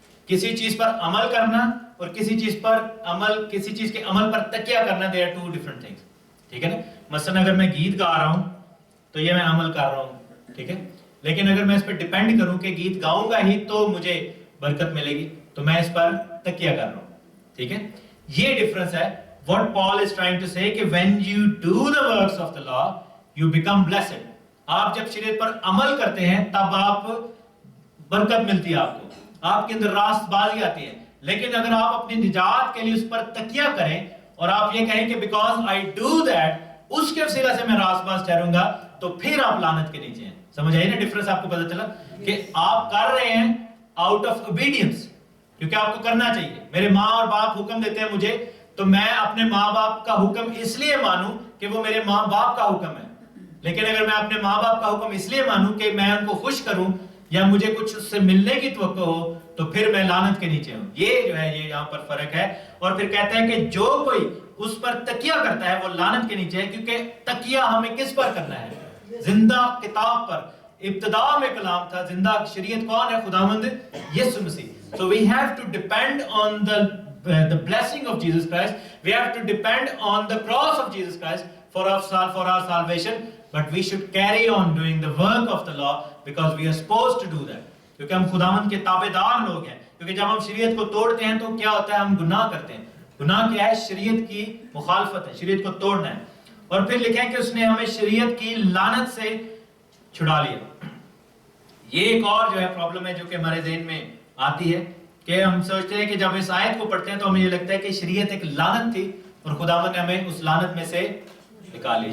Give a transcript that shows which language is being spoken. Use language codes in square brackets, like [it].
[hi] किसी चीज पर अमल करना और किसी चीज के अमल पर तकिया करना, [en] they are two different things, [hi] ठीक है ना? मसलन अगर मैं गीत गा रहा हूं तो ये मैं अमल कर रहा हूं, ठीक है? लेकिन अगर मैं इस पर डिपेंड करूं कि गीत गाऊंगा ही तो मुझे बरकत मिलेगी, तो मैं इस पर तकिया कर रहा हूं, ठीक है? ये डिफरेंस है। [en] What Paul is trying to say कि when you do the works of the law, you become blessed। [hi] आप जब शरीयत पर अमल करते हैं तब आप बरकत मिलती है, आपके अंदर रास्तबाजी आती है। लेकिन अगर आप अपनी निजात के लिए उस पर तकिया करें और आप ये कहें कि [en] because I do that, [hi] उसके वसीला से मैं रास्तबाज ठहरूंगा, तो फिर आप लानत के नीचे हैं। समझ आई ना डिफरेंस? आपको पता चला कि आप कर रहे हैं [en] out of obedience, [hi] क्योंकि आपको करना चाहिए। मेरे माँ और बाप हुक्म देते हैं मुझे, तो मैं अपने माँ बाप का हुक्म इसलिए मानूं कि वो मेरे माँ बाप का हुक्म है। लेकिन अगर मैं अपने माँ बाप का हुक्म इसलिए मानूं कि मैं उनको खुश करूं या मुझे कुछ उससे मिलने की तवक्को हो, तो फिर मैं लानत के नीचे हूं। ये जो है ये यहाँ पर फर्क है। और फिर कहता है कि जो कोई उस पर तकिया करता है वो लानत के नीचे है, क्योंकि तकिया हमें किस पर करना है? जिंदा किताब पर। इब्तिदा में कलाम था, जिंदा शरीयत कौन है? खुदावंद यीशु मसीह। [en] So we have to depend on the blessing of Jesus Christ. We have to depend on the cross of Jesus Christ for our salvation. But we should carry on doing the work of the law because we are supposed to do that. [hi] क्योंकि हम खुदावंद के ताबेदार लोग हैं। क्योंकि जब हम शरीयत को तोड़ते हैं तो क्या होता है? हम गुनाह करते हैं। गुनाह क्या है? शरीयत की मुखालफत है, शरीयत को तोड़ना है। और फिर लिखा है कि उसने हमें शरीयत की लानत से छुड़ा लिया। ये एक और जो है प्रॉब्लम है जो कि हमारे ज़हन में आती है कि हम सोचते हैं कि जब इस आयत को पढ़ते हैं तो हमें ये लगता है कि शरीयत एक लानत थी और खुदावंद ने हमें उस लानत में से निकाल लिया।